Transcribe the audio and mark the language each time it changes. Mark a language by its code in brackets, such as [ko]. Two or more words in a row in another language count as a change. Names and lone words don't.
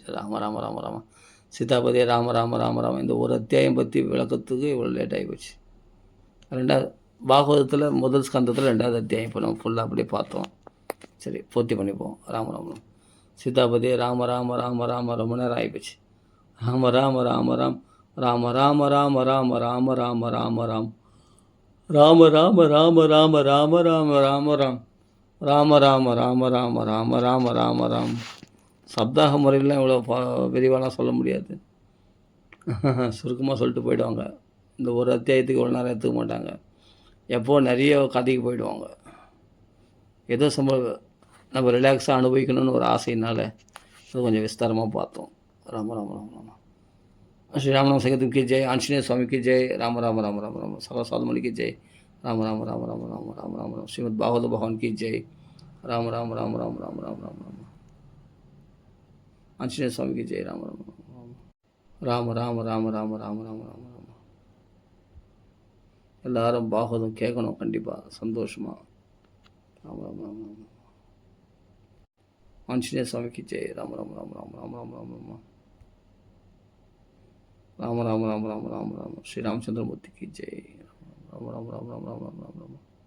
[ta] ராம ராம ராம ராம சீதாபதியே ராம ராம ராம ராம. இந்த ஒரு அத்தியாயம் பற்றி விளக்கத்துக்கு இவ்வளோ லேட் ஆகிப்போச்சு. ரெண்டாவது பாகவதத்தில் முதல் ஸ்கந்தத்தில் 2வது அத்தியாயம் இப்போ நம்ம ஃபுல்லாக அப்படியே பார்த்தோம். சரி, பூர்த்தி பண்ணிப்போம். ராம ராம சீதாபதியே ராம ராம ராம ராம ரொம்ப நேரம் ஆகிப்போச்சு. ராம ராம ராம ராம் ராம ராம ராம ராம ராம ராம ராம ராம் ராம ராம ராம ராம ராம ராம ராம ராம் ராம ராம ராம ராம ராம ராம ராம ராம். சப்தாக முறையிலாம் இவ்வளோ விரிவாலாம் சொல்ல முடியாது, சுருக்கமாக சொல்லிட்டு போயிடுவாங்க. இந்த ஒரு அத்தியாயத்துக்கு இவ்வளோ நேரம் எடுத்துக்க மாட்டாங்க. எப்போது நிறைய கதைக்கு போயிடுவாங்க. ஏதோ நம்ம ரிலாக்ஸாக அனுபவிக்கணும்னு ஒரு ஆசையினால் அது கொஞ்சம் விஸ்தாரமாக பார்த்தோம். ராம ராம ராம ராம ஸ்ரீராமநாம சங்கத்துக்கு ஜெய், ஆஞ்சநேய சுவாமிக்கு ஜெய், ராம ராம ராம ராம ராம சகசாதமணிக்கு ஜெய், ராம ராம ராம ராம ராம ராம ராம ராம [hi] श्रीमद् भागवत भगवान की जय, [ta] ராம ராம ராம ராம ராம ராம ராம ராம ஆஞ்சநேய சுவாமிக்கு ஜெய், ராம ராம ராம ராம ராம ராம ராம ராம ராம ராம. எல்லாரும் பாகவதம் கேட்கணும் கண்டிப்பாக, சந்தோஷமாக. ராம ராம ராம ராம ஆஞ்சநேய சுவாமிக்கு ஜெய், ராம ராம ராம ராம ராம ராம ராம ராம ராம ராம ராம ராம ராம ராம ஸ்ரீராமச்சந்திரமூர்த்திக்கு ஜெய், ராம ராம ராம ராம ராம ராம ராம ராம.